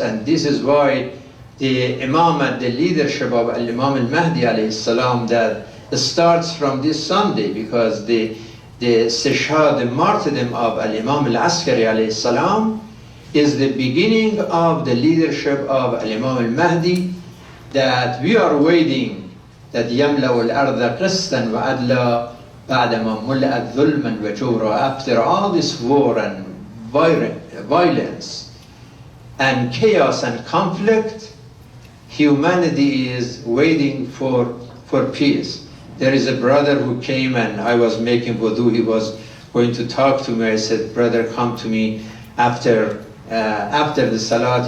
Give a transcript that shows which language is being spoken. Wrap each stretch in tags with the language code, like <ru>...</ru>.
<en>And this is why the Imam and the leadership of Imam al-Mahdi alayhi salam, that starts from this Sunday, because the istishhad, the martyrdom of Imam al-Askari alayhi salam is the beginning of the leadership of Imam al-Mahdi. that we are waiting that</en> <ar>يملأ الأرض قسطا وعدلا بعدما ملأت ظلما وجورا.</ar> <en>After all this war and violence and chaos and conflict, humanity is waiting for peace. There is a brother who came and I was making wudu. He was going to talk to me. I said, brother, come to me after the salat.</en>